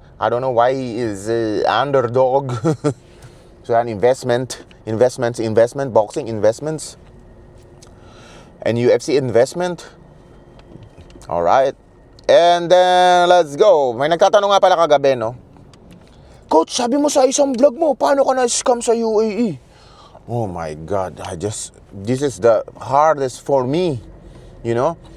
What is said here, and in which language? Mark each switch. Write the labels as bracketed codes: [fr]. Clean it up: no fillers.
[en] I don't know why he is underdog. So an investments, boxing investments, and UFC investment. All right, and then let's go. [tl] May nagtatanong nga pala kagabi, no? Coach, sabi mo sa isang vlog mo, paano ka na-scam sa UAE? [en] Oh my God, this is the hardest for me, you know.